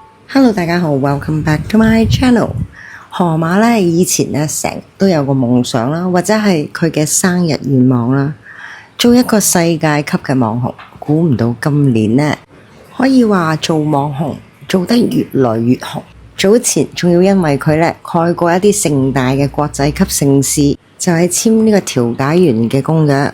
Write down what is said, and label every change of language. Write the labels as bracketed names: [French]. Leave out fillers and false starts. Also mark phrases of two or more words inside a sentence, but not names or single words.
[English] Hello， [Cantonese] 大家好 [English] ，Welcome back to my channel。 [Cantonese] 河馬咧以前咧成日都有個夢想啦，或者係佢嘅生日願望啦，做一個世界級嘅網紅。估唔到今年呢，可以話做網紅做得越來越紅。早前仲要因為佢咧蓋過一啲盛大嘅國際級盛事，就係簽呢個調解員嘅公約。